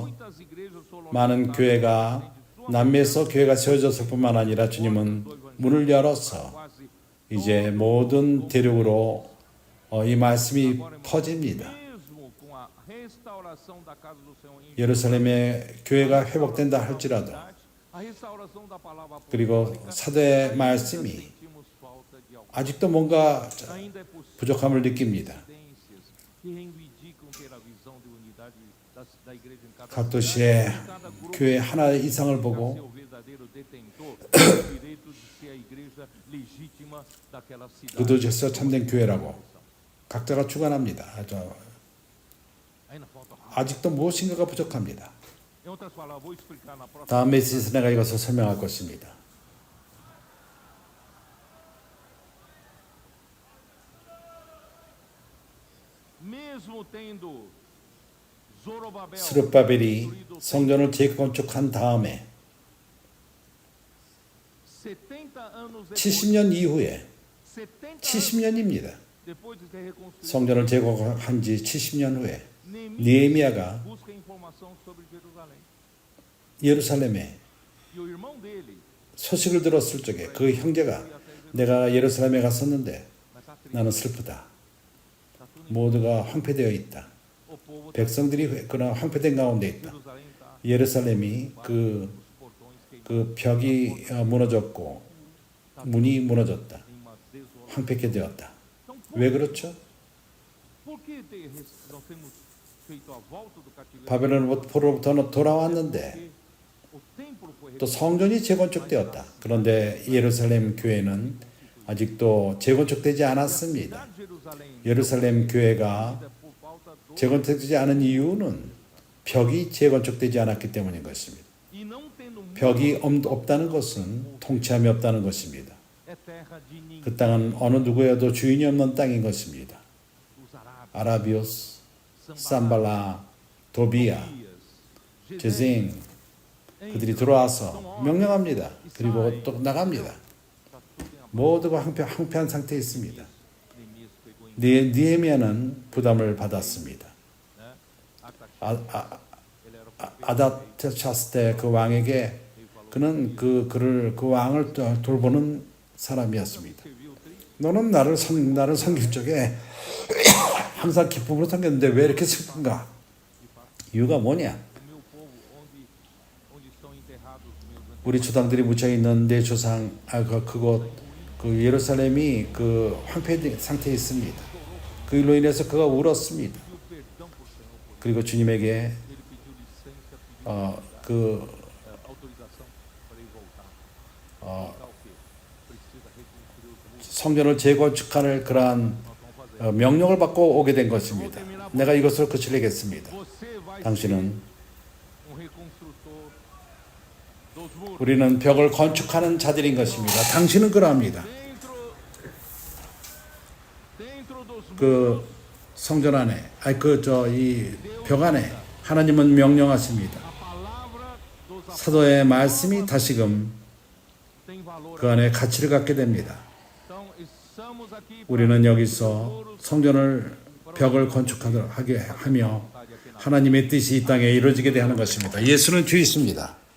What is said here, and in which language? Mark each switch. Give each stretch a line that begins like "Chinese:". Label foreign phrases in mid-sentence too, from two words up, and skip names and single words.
Portuguese: muitas igrejas foram
Korean: 많은 교회가 남미에서 교회가 세워졌을 뿐만 아니라 주님은 문을 열어서
Portuguese: quase
Korean: 이제 모든 대륙으로 이 말씀이 퍼집니다.
Portuguese: mesmo com a restauração da casa do Senhor em
Korean: 예루살렘의 교회가 회복된다 할지라도
Portuguese: a restauração da palavra
Korean: 그리고 사도의 말씀이
Portuguese: sentimos falta de algo.
Korean: 아직도 뭔가
Portuguese: Ainda é possível
Korean: 부족함을 느낍니다.
Portuguese: evidências que reivindicam ter a visão de unidade da igreja em cada
Korean: 각 도시의
Portuguese: cada grupo
Korean: 교회 하나의 이상을
Portuguese: ser
Korean: 보고
Portuguese: o verdadeiro detentor do direito de ser a igreja legítima daquela cidade.
Korean: 그 도시에서 참된 교회라고 각자가 주관합니다.
Portuguese: Ainda falta.
Korean: 아직도 무엇인가가 부족합니다.
Portuguese: Em outras palavras, vou explicar na próxima.
Korean: 다음 메시지에서 내가 이것을 설명할 것입니다.
Portuguese: Mesmo tendo Zorobabel
Korean: 스룹바벨이 성전을 재건축한 다음에
Portuguese: 70 anos depois,
Korean: 70년 이후에
Portuguese: 70 anos
Korean: 70년입니다.
Portuguese: depois de ter reconstruído,
Korean: 성전을 재건한 지 70년 후에
Portuguese: Neemias
Korean: 느헤미야가
Portuguese: busca informação sobre Jerusalém.
Korean: 예루살렘에
Portuguese: E o irmão dele,
Korean: 소식을 들었을 적에 그 형제가 내가 예루살렘에 갔었는데
Portuguese: mas está triste,
Korean: 나는 슬프다.
Portuguese: está tudo
Korean: 모두가 황폐되어 있다.
Portuguese: o povo
Korean: 백성들이 그런 황폐된 가운데 있다.
Portuguese: Jerusalém está
Korean: 예루살렘이
Portuguese: os portões queimados
Korean: 그 벽이 무너졌고 문이 무너졌다.
Portuguese: em uma desolação.
Korean: 황폐게 되었다.
Portuguese: Então,
Korean: 왜 그렇죠?
Portuguese: por que nós temos feito a volta do cativeiro?
Korean: 바벨론으로부터 돌아왔는데
Portuguese: Porque o templo foi
Korean: 또 성전이 재건축되었다. 그런데 예루살렘 교회는 아직도 재건축되지 않았습니다.
Portuguese: reconstruída. Jerusalém
Korean: 예루살렘 교회가
Portuguese: por falta do
Korean: 재건축되지 않은 이유는 벽이 재건축되지 않았기 때문인 것입니다.
Portuguese: e não tendo
Korean: 벽이 없다는 것은 통치함이 없다는 것입니다.
Portuguese: é terra de ninguém.
Korean: 그 땅은 어느 누구여도 주인이 없는 땅인 것입니다.
Portuguese: Os arábios,
Korean: 아라비오스, 삼발라, 도비아, 제생 그들이 들어와서 명령합니다. 그리고 또 나갑니다. 모두가 황폐한 상태에 있습니다. 느헤미야는 부담을 받았습니다.
Portuguese: né? Ataxerxes, ele era o prefeito
Korean: 아다차스테 그 왕에게 그는 그 왕을 돌보는 사람이었습니다.
Portuguese: que viu o tri,
Korean: 너는 나를 섬길 적에 항상 기쁨으로 섬겼는데 왜 이렇게 슬픈가? 이유가 뭐냐?
Portuguese: o meu povo, onde estão enterrados os meus
Korean: 우리 주당들이 묻혀 있는 내 조상 그곳 그 예루살렘이 그 황폐 상태에 있습니다. 그 일로 인해서 그가 울었습니다.
Portuguese: pediu perdão para o Senhor por
Korean: 그리고 주님에게
Portuguese: ele pediu licença, pediu
Korean: 그
Portuguese: autorização para ele voltar. 어, Voltar o quê? Precisa reconstruir os muros.
Korean: 성전을 재건축할 그러한
Portuguese: Nós vamos fazer.
Korean: 명령을 받고 오게 된 것입니다. 내가 이것을 그치려겠습니다.
Portuguese: Você vai ser
Korean: 당신은
Portuguese: reconstrutor dos muros.
Korean: 우리는 벽을 건축하는 자들인 것입니다. 당신은 그러합니다.
Portuguese: Dentro dos muros,
Korean: 그 성전 안에, 이 벽 안에 하나님은 명령하십니다.
Portuguese: a palavra dos apóstolos
Korean: 사도의 말씀이 다시금
Portuguese: tem valor.
Korean: 그 안에 가치를 갖게 됩니다.
Portuguese: Então, estamos aqui para
Korean: 우리는 여기서 성전을 벽을 건축하게 하며 하나님의 뜻이 이 땅에 이루어지게 하는 것입니다. 예수는 주이십니다.